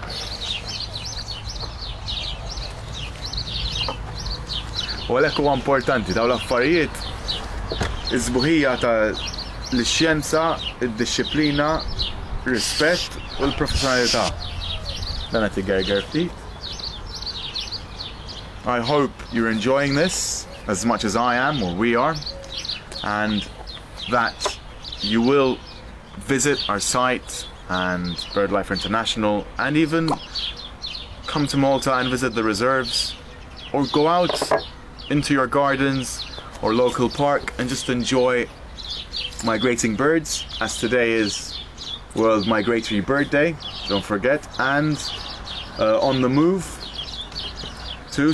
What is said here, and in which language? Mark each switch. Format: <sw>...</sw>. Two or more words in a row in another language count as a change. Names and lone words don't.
<mt>U għalhekk huwa importanti dawn l-affarijiet iż-żbuħija ta' l-xjenza, id-disċiplina, rispett u l-professjonalità. Dan qed igerger ftit.</mt> <en>I hope you're enjoying this as much as I am or we are, and that you will visit our site and BirdLife International and even come to Malta and visit the reserves or go out into your gardens or local park and just enjoy migrating birds, as today is World Migratory Bird Day, don't forget, and on the move too.</en>